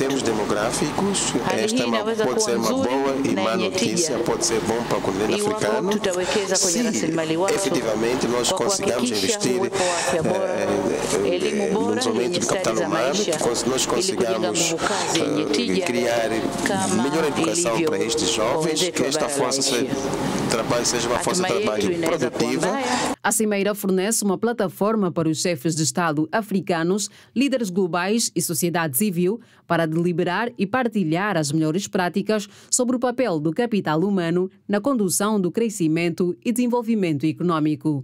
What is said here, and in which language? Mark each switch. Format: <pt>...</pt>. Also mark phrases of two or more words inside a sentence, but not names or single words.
<sw>Hali hii inaweza kuwa nzuri na yenye tija iwapo tutawekeza kwenye rasilimali watu kwa kuhakikisha uwepo wa afya bora, elimu bora yenye stadi za maisha ili kujenga nguvu kazi yenye tija kama ilivyo</sw> <pt>Que esta força de trabalho seja uma força de trabalho produtiva. A cimeira fornece uma plataforma para os chefes de Estado africanos, líderes globais e sociedade civil para deliberar e partilhar as melhores práticas sobre o papel do capital humano na condução do crescimento e desenvolvimento econômico.</pt>